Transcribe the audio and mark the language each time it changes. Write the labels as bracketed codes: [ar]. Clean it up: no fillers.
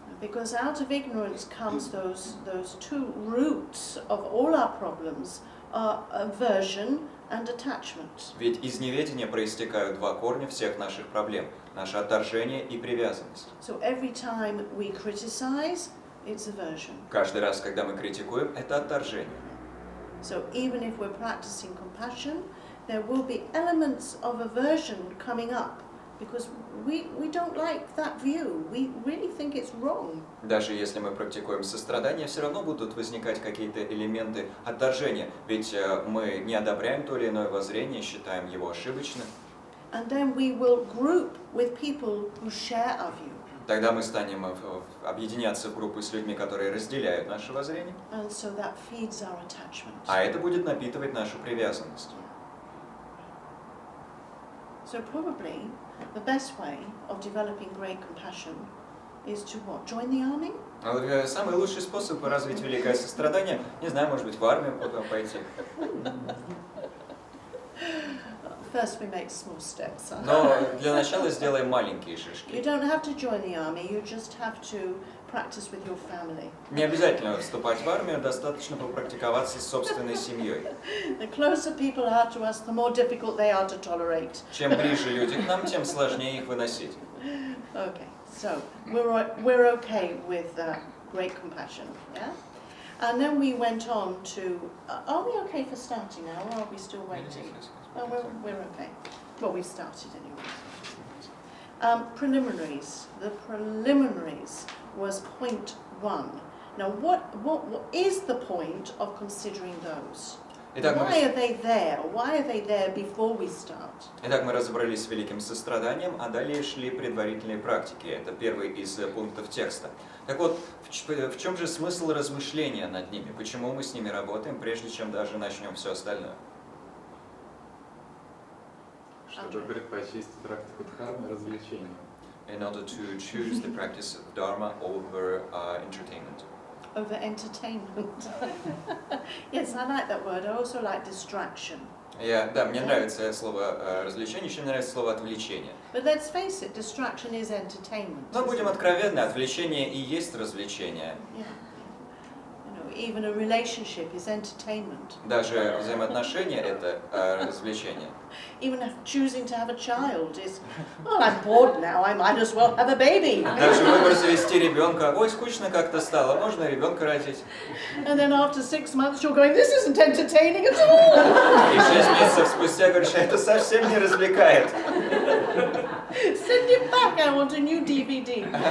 [en] Because out of ignorance comes those two roots of all our problems, aversion and attachment. [ru] Ведь из неведения проистекают два корня всех наших проблем: наше отторжение и привязанность. [en] So every time we criticize, it's aversion. [ru] Каждый раз, когда мы критикуем, это отторжение. [en] So even if we're practicing compassion, there will be elements of aversion coming up because we don't like that view. We really think it's wrong. [ru] Даже если мы практикуем сострадание, все равно будут возникать какие-то элементы отторжения, ведь мы не одобряем то или иное воззрение, считаем его ошибочным. [en] And then we will group with people who share our view. [ru] Тогда мы станем объединяться в группы с людьми, которые разделяют наше воззрение. [en] And so that feeds our attachment. [ru] А это будет напитывать нашу привязанность. [en] So probably the best way of developing great compassion is to what? Join the army? [ru] Самый лучший способ развить великое сострадание, не знаю, может быть, в армию пойти. [en] First we make small steps. [ru] Но для начала сделаем маленькие [en] You [ru] шажки. [en] don't have to join the army, you just have to practice with your family. [ru] Не обязательно вступать в армию, достаточно попрактиковаться с собственной семьей. [en] The closer people are to us, the more difficult they are to tolerate. [ru] Чем ближе люди к нам, тем сложнее их выносить. [en] Okay, so we're okay with great compassion, yeah? And then we went on to, are we okay for starting now, or are we still waiting? Oh, we're okay. Well, we've started anyway. Preliminaries. The preliminaries was point 1. Now, what is the point of considering those? [ru] Итак, [en] Why are they there? Why are they there before we start? [ru] Итак, мы разобрались с великим состраданием, а далее шли предварительные практики. Это первый из пунктов текста. Так вот, в чем же смысл размышления над ними? Почему мы с ними работаем, прежде чем даже начнем все остальное? Чтобы предпочесть практику дхармы развлечению. [en] In order to choose the practice of dharma over entertainment. over entertainment. Yes, I like that word. I also like distraction. [ru] Да, мне нравится слово развлечение, еще мне нравится слово отвлечение. [en] But let's face it, distraction is entertainment. [ru] Но будем откровенны, отвлечение и есть развлечение. [en] Yeah. Even a relationship is entertainment. [ru] Даже взаимоотношения это развлечение. [en] Even choosing to have a child is, well, I'm bored now, I might as well have a baby. [ru] Даже выбор завести ребенка, ой, скучно как-то стало, можно ребенка родить. [en] And then after 6 months you're going, this isn't entertaining at all. [ru] И 6 месяцев спустя говоришь, это совсем не развлекает. [en] Send it back, I want a new DVD.